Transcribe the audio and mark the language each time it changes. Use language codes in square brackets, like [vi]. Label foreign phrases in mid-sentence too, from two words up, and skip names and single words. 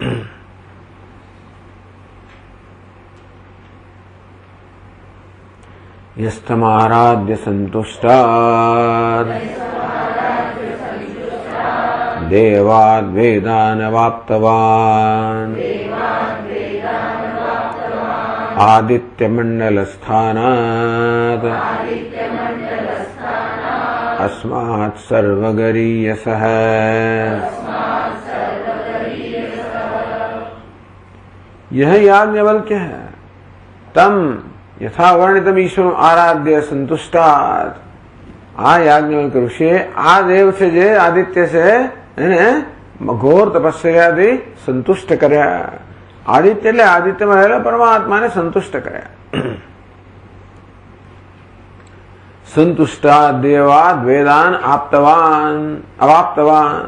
[sa] યસ્તમારાધ્ય સંતુષ્ટાદ દેવાદ વેદાન વાપ્તવાન આદિત્યમંડલસ્થાનાત अस्मात् सर्वगरीयसः. [hi] यह याज्ञवल्क्य है. [sa] तम यथा वर्णितम ईश्वर आराध्य संतुष्टात्. [gu] આ યાજ્ઞવલ્ક્ય ઋષિએ આ દેવ છે જે આદિત્ય છે એને ઘોર તપસ્યાથી સંતુષ્ટ કર્યા. આદિત્ય એટલે આદિત્યમાં રહેલા પરમાત્માને સંતુષ્ટ કર્યા. [sa] સંતુષ્ટા દેવાદ વેદાન આપતવાન અવાપ્તવાન.